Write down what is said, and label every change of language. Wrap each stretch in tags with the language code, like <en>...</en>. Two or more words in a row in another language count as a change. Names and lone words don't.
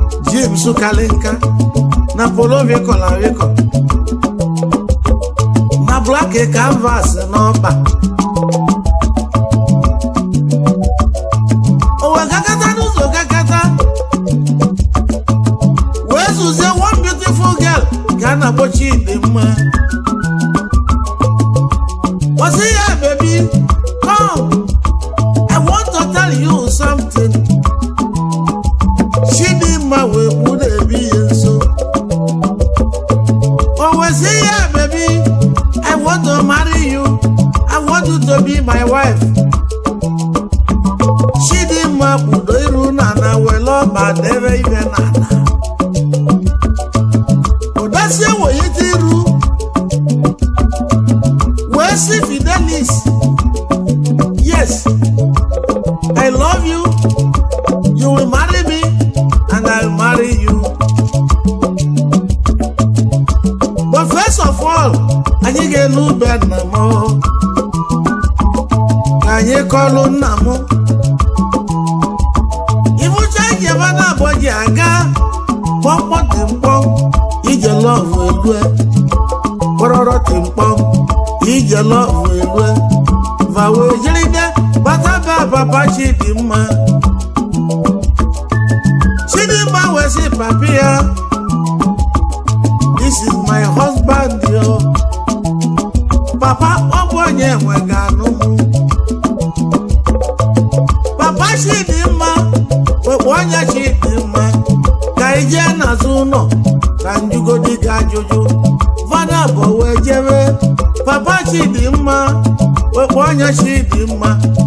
<ig>Jeans kalị nka. Na polo wịkọla wịkọ. Na black canvas n'ọba. O wee gakata n'ụzọ gakata. wee zuzie</ig> <en>one beautiful girl</en> <ig>ka a na-akpọ Chidimma. Ọ sị ya,</ig> <en>"Baby, come. I want to tell you something."</en> <ig>Chidimma wee kpụ na-ebi ya nso. O wee sị ya,</ig> <en>"Baby, I want to marry you. I want you to be my wife."</en> <ig>Chidimma kpudo iru n'ala, were ọba debe ibe n'ala. Ụdasị ewe ite iru. Wee sị Fidelis,</ig> <en>"Yes, I love you. You will marry me and I'll marry you." But first of all,</en> <ig>anyị ga-enu be nna m. Ka anyị kọlụ nna m. Ibu cha ji ebe na-abọ ji aga. Kpọmkpọ dị mkpọ, ije love elue. Kpọrọrọ dị mkpọ, ije love elue. Va wee jiri bịa, bata be papa Chidimma. Chidimma wee sị papa ya,</ig> <en>"This is my husband, yo."</en> <ig>Papa, ọ bụ onye nwe ga-anụ m. Papa Chidimma, wekwa onye Chidimma, ka ị jee n'azụ ụlọ, ka njugodi gị ajụjụ. Fada bụ wee jebe, Papa Chidimma, wekwa onye Chidimma.</ig>